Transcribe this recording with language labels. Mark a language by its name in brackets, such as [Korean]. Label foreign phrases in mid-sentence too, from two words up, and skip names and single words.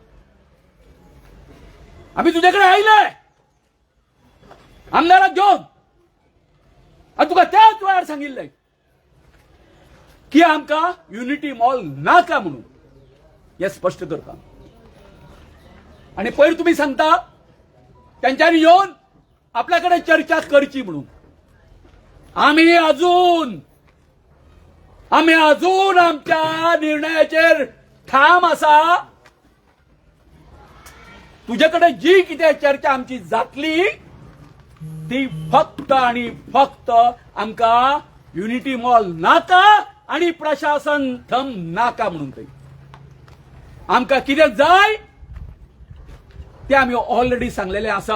[Konkani] आमी तुजे कडेन आयले आमदाराक घेवन आनी तुका त्याच वेळार सांगिल्लें की आमका युनिटी मॉल नाका म्हणून हे स्पष्ट करता. [Marathi] आणि पयर तुम्ही सांगता त्यांच्यानी येऊन आपल्याकडे चर्चा करची म्हणून. आम्ही अजून आमच्या निर्णयाचेर ठाम असा. तुझ्याकडे जी किती चर्चा आमची जातली ती फक्त आणि फक्त आमका युनिटी मॉल नाका आणि प्रशासन थंब नाका म्हणून काही. आमका कितें जाय ते आम्ही ऑलरेडी सांगलेले असा.